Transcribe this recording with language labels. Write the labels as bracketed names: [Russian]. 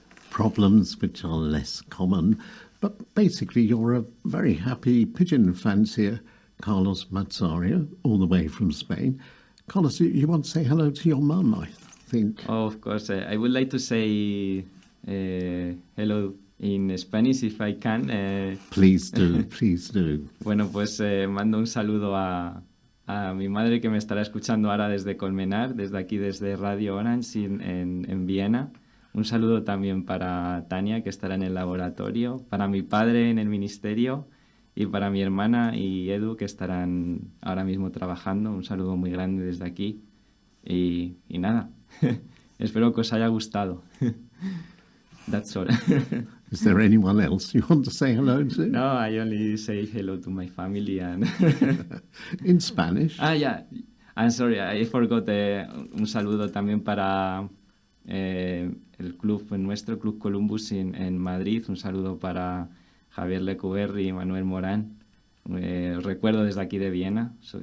[English] Problems which are less common, But basically, you're a very happy pigeon fancier, Carlos Mazario, all the way from Spain. Carlos, you want to say hello to your mum, I think. Oh, of course. I would like to say hello in Spanish if I can. Please do, please do. [Spanish] Bueno, pues mando un saludo a mi madre que me estará escuchando ahora desde Colmenar, desde aquí, desde Radio Orange en Viena. Un saludo también para Tania, que estará en el laboratorio, para mi padre en el ministerio y para mi hermana y Edu, que estarán ahora mismo trabajando. Un saludo muy grande desde aquí. Y nada, espero que os haya gustado. [English] That's all. Is there anyone else you want to say hello to? No, I only say hello to my family and... In Spanish? Yeah. I'm sorry, I forgot. [Spanish] Un saludo también para el club, nuestro Club Columbus en Madrid. Un saludo para Javier Lecuberri y Manuel Morán. Recuerdo desde aquí de Viena.